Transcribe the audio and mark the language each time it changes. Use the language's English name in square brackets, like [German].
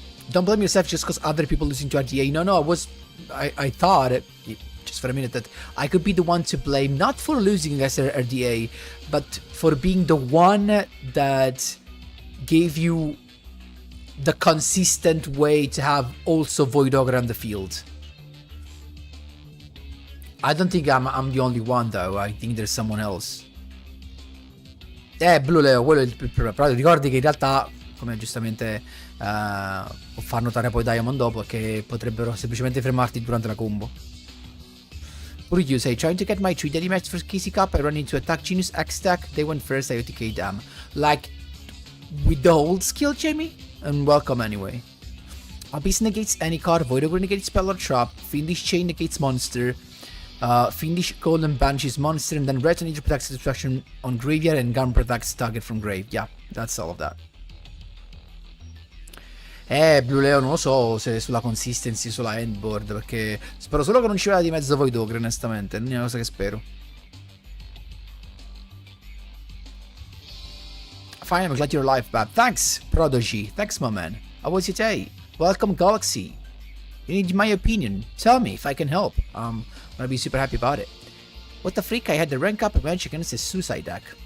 [English] Don't blame yourself just because other people listen to RDA. No, I thought just for a minute that I could be the one to blame, not for losing against RDA, but for being the one that gave you the consistent way to have also Void Ogre on the field. I don't think I'm the only one though, I think there's someone else. [Italian] Blue Leo, quello è il però ricordi che in realtà, come giustamente fa notare poi Diamond dopo, che potrebbero semplicemente fermarti durante la combo. [English] What did you say? Trying to get my 3 daily match for Casey Cup, I run into Attack Genius X-Stack, they went first, I OTK them. Like, with the old skill, Jamie? And welcome anyway. Abyss negates any card, Void Ogre negates spell or trap, Fiendish Chain negates monster, Fiendish Golden Banshees monster, and then Red Nature protects destruction on graveyard and Gun protects target from grave. Yeah, that's all of that. [Italian] Blue Leo non lo so se sulla consistency, sulla endboard, perché spero solo che non ci vada di mezzo Void Ogre, onestamente, è l'unica cosa che spero. [English] Fine, I'm glad you're alive, Bab. Thanks, Prodigy. Thanks, my man. How was your day? Welcome, Galaxy. You need my opinion. Tell me if I can help. I'm gonna be super happy about it. What the freak? I had the rank up adventure against a suicide deck.